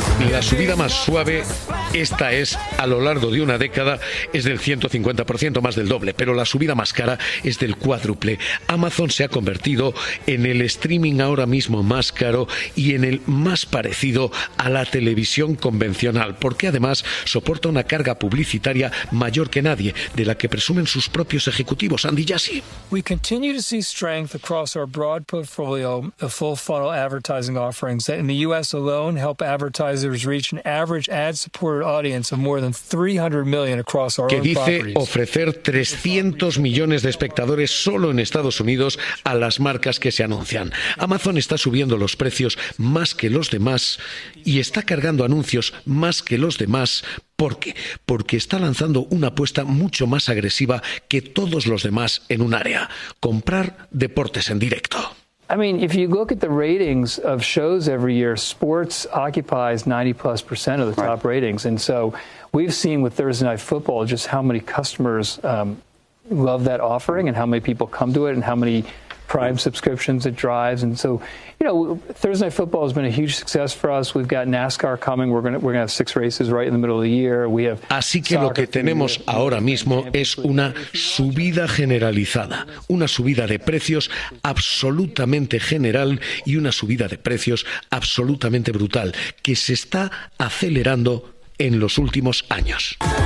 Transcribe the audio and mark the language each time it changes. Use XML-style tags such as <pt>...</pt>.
<es>La subida más suave, esta es a lo largo de una década, es del 150%, más del doble, pero la subida más cara es del cuádruple. Amazon se ha convertido en el streaming ahora mismo más caro y en el más parecido a la televisión convencional, porque además soporta una carga publicitaria mayor que nadie, de la que presumen sus propios ejecutivos. Andy Jassy.</es> <en>We continue to see strength across our broad portfolio of full funnel advertising offerings that in the US alone help advertisers reach an average ad supported audience of more than 300 million across our own properties.</en> <es>Que dice ofrecer 300 millones de espectadores solo en Estados Unidos a las marcas que se anuncian. Amazon está subiendo los precios más que los demás y está cargando anuncios más que los demás. ¿Por qué? Porque está lanzando una apuesta mucho más agresiva que todos los demás en un área: comprar deportes en directo.</es> <en>I mean, if you look at the ratings of shows every year, sports occupies 90%+ of the top ratings. And so we've seen with Thursday Night Football just how many customers love that offering and how many people come to it and how many Prime subscriptions it drives. And so, you know, Thursday Night Football has been a huge success for us. We've got NASCAR coming. We're going to have six races right in the middle of the year. We have</en> <es>Así que lo que tenemos ahora mismo es una subida generalizada, una subida de precios absolutamente general y una subida de precios absolutamente brutal que se está acelerando en los últimos años.</es>